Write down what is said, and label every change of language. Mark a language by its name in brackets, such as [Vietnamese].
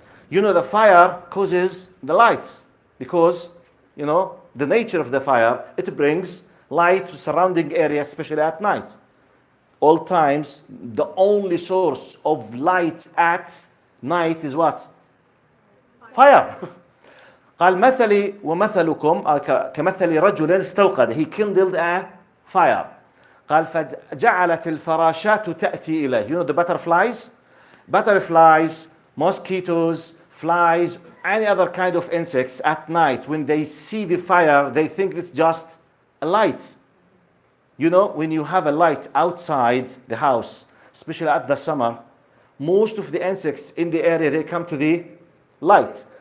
[English] The fire causes the light because, the nature of the fire, it brings light to surrounding area, especially at night. All times, the only source of light at night is what? Fire. [Arabic] قال مثلي ومثلكم كمثل رجل استوقد. [English] He kindled a fire. [Arabic] قال فجعلت الفراشات تأتي إليه. [English] The butterflies? Butterflies, mosquitoes, flies, any other kind of insects at night, when they see the fire, they think it's just a light. When you have a light outside the house, especially at the summer, most of the insects in the area, they come to the light.